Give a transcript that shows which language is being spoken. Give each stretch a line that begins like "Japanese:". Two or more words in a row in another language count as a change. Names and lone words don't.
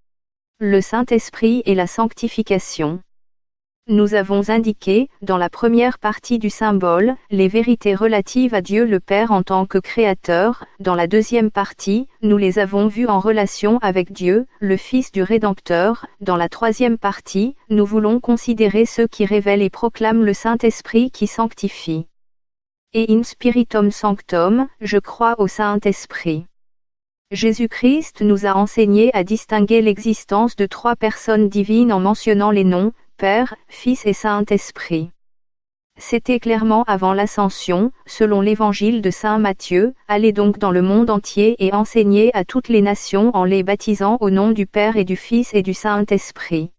French: Le Saint-Esprit et la sanctification. Nous avons indiqué, dans la première partie du symbole, les vérités relatives à Dieu le Père en tant que Créateur. Dans la deuxième partie, nous les avons vues en relation avec Dieu, le Fils du Rédempteur. Dans la troisième partie, nous voulons considérer ceux qui révèlent et proclament le Saint-Esprit qui sanctifie.
Latin: Et in spiritum sanctum,
French: je crois au Saint-Esprit. Jésus-Christ nous a enseigné à distinguer l'existence de trois personnes divines en mentionnant les noms, Père, Fils et Saint-Esprit. C'était clairement avant l'Ascension, selon l'Évangile de Saint Matthieu, allez donc dans le monde entier et enseignez à toutes les nations en les baptisant au nom du Père et du Fils et du Saint-Esprit.